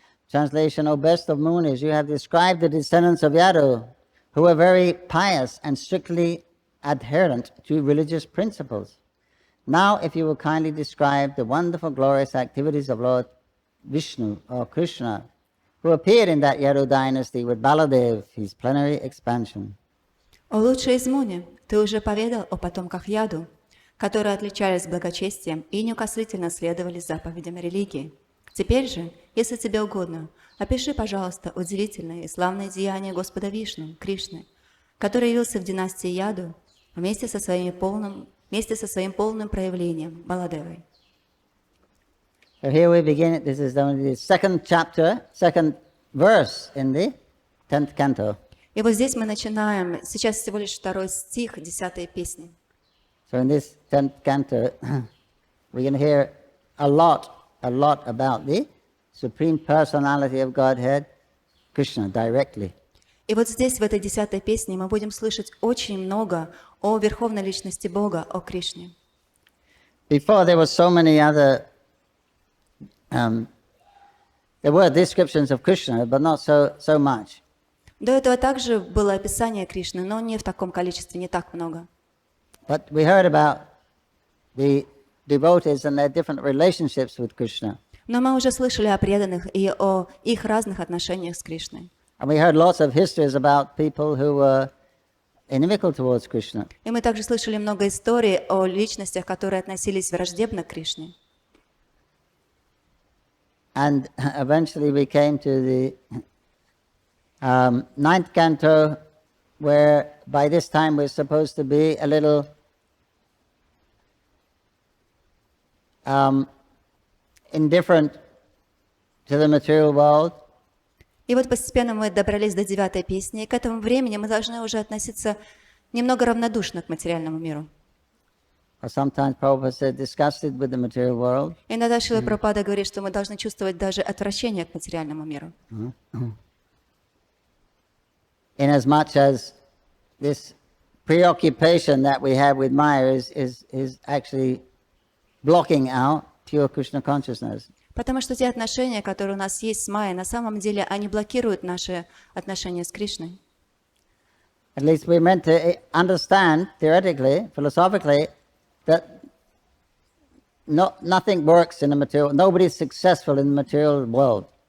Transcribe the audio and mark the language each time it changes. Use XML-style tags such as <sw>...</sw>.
<en>Translation, O best of Munis, you have described the descendants of Yadu, who were very pious and strictly adherent to religious principles. Now, if you will kindly describe the wonderful, glorious activities of Lord Vishnu or Krishna, who appeared in that Yadu dynasty with Baladev, his plenary expansion.</en> <ru>О лучший из Муни, ты уже поведал о потомках Яду, которые отличались благочестием и неукослительно следовали заповедям религии. Теперь же, если тебе угодно, опиши, пожалуйста, удивительное и славное деяние Господа Вишну, Кришны, который явился в династии Яду вместе со своим полным проявлением Баладевой.</ru> <en>So here we begin. This is only the second chapter, second verse in the 10th canto.</en> <ru>И вот здесь мы начинаем, сейчас всего лишь 2 стих 10 песни.</ru> <en>So in this 10th canto, we're going to hear a lot about the Supreme Personality of Godhead, Krishna, directly.</en> <ru>И вот здесь, в этой 10 песне, мы будем слышать очень много о Верховной Личности Бога, о Кришне.</ru> <en>Before there were so many other, there were descriptions of Krishna, but not so much.</en> <ru>До этого также было описание Кришны, но не в таком количестве, не так много.</ru> <en>But we heard about the devotees and their different relationships with Krishna.</en> <ru>Но мы уже слышали о преданных и о их разных отношениях с Кришной.</ru> <en>And we heard lots of histories about people who were inimical towards Krishna.</en> <ru>И мы также слышали много историй о личностях, которые относились враждебно к Кришне.</ru> <en>And eventually we came to the 9th canto, where by this time we're supposed to be a little indifferent to the material world.</en> <ru>И вот постепенно мы добрались до 9 песни, и к этому времени мы должны уже относиться немного равнодушно к материальному миру.</ru> <en>Or sometimes Prabhupada said disgusted with the material world.</en> <ru>Иногда Шрила Прабхупада говорит, что мы должны чувствовать даже отвращение к материальному миру.</ru> <en>Inasmuch as this preoccupation that we have with Maya is actually blocking out pure Krishna consciousness.</en> <ru>Потому что те отношения, которые у нас есть с Майей, на самом деле они блокируют наши отношения с Кришной.</ru> <en>At least we're meant to understand theoretically, philosophically, that nothing works in the material, nobody is successful in the material world.</en>